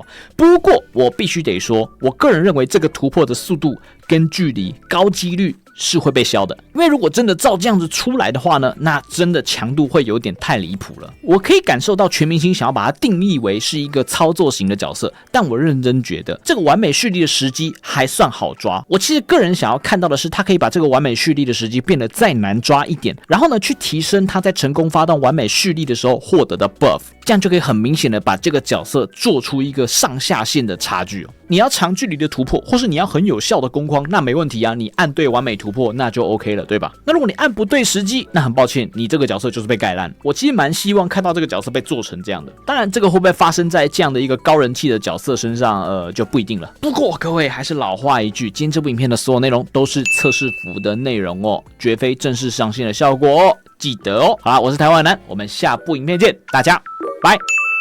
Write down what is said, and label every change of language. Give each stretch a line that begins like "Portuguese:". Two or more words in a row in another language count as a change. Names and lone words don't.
Chinese: 不過我必須得說，我個人認為這個突破的速度跟距離高幾率是會被消的，因為如果真的照這樣子出來的話呢，那真的強度會有點太離譜了。我可以感受到全明星想要把它定義為是一個操作型的角色，但我認真覺得這個完美蓄力的時機還算好抓。我其實個人想要看到的是，他可以把這個完美蓄力的時機變得再難抓一點，然後呢去提升他在成功發動完美蓄力的時候獲得的 buff。這樣就可以很明顯的把這個角色做出一個上下限的差距哦。你要長距離的突破，或是你要很有效的攻框，那沒問題啊，你按對完美突破那就 OK 了，对吧？那如果你按不對時機，那很抱歉，你這個角色就是被蓋爛。我其實蠻希望看到這個角色被做成這樣的，當然這個會不會發生在這樣的一個高人氣的角色身上，就不一定了。不過各位還是老話一句，今天這部影片的所有內容都是測試服的內容哦，絕非正式上線的效果哦，記得哦。好啦，我是台灣男，我們下部影片見，大家拜。